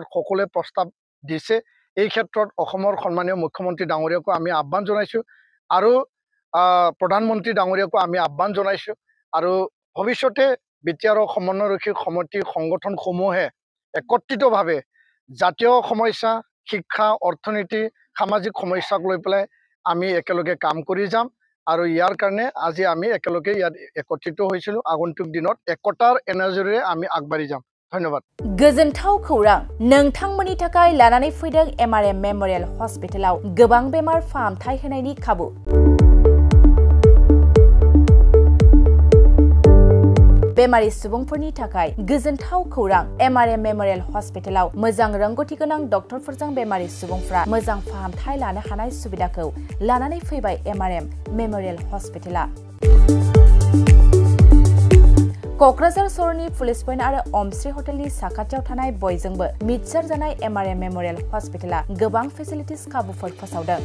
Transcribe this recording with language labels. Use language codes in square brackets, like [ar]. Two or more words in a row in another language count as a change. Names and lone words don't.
[as] সকলোৱে প্ৰস্তাৱ দিছে এই ক্ষেত্ৰত অসমৰ সন্মানীয় মুখ্যমন্ত্ৰী ডাঙৰীয়াকো আমি আহ্বান জনাইছোঁ আৰু প্ৰধানমন্ত্ৰী ডাঙৰীয়াকো আমি আহ্বান জনাইছোঁ আৰু ভৱিষ্যতে বিটিআৰৰ সমন্বয়ৰক্ষী সমিতি সংগঠনসমূহে একত্ৰিতভাৱে জাতীয় সমস্যা শিক্ষা অৰ্থনীতি সামাজিক সমস্যাক লৈ পেলাই আমি একেলগে কাম কৰি যাম আৰু ইয়াৰ কাৰণে আজি আমি একেলগে ইয়াত একত্ৰিত হৈছিলোঁ আগন্তুক দিনত একতাৰ এনাৰ্জিৰে আমি আগবাঢ়ি যাম ধন্যবাদ [brx] गोजोनथाव खौरां नोंथांमोननि थाखाय लानानै फैदों एमआरएम मेमोरियल हस्पिटालाव गोबां बेमार फाहामथाय होनायनि खाबु बेमारि सुबुंफोरनि थाखाय गोजोनथाव खौरां एमआरएम मेमोरियल हस्पिटालाव मोजां रोंगौथि गोनां डक्टरफोरजों बेमारि सुबुंफोरा मोजां फाहामथाय लानो हानाय सुबिदाखौ लानानै फैबाय एमआरएम मेमोरियल हस्पिटाला क'क्राझार सहरनि [en] police point [brx] आरो अमश्री हटेलनि साखाथियाव थानाय बयजोंबो मिथिसार जानाय एमआरएम मेमोरियेल हस्पिटाला गोबां फेसिलिटिस खाबुफोर फोसावदों।